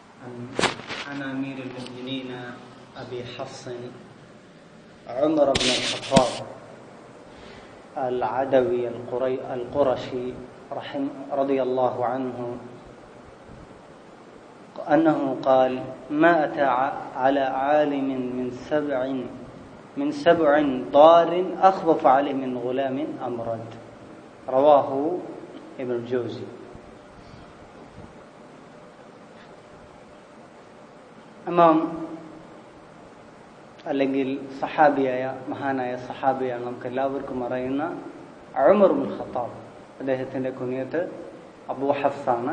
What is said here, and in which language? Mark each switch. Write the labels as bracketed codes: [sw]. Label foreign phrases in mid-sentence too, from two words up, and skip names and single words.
[ar] عن أمير المؤمنين أبي حفص عمر بن الخطاب العدوي القرشي رضي الله عنه أنه قال: ما أتى على عالم من سبع ضار أخوف عليه من غلام أمرد. رواه ابن الجوزي. [ml] ഇമാം അല്ലെങ്കിൽ സഹാബിയായ മഹാനായ സഹാബിയാണ് നമുക്ക് എല്ലാവർക്കും അറിയുന്ന ഉമർ ഇബ്നുൽ ഖത്താബ്. അദ്ദേഹത്തിൻ്റെ കുനിയത്ത് അബൂ ഹഫ്സ് ആണ്.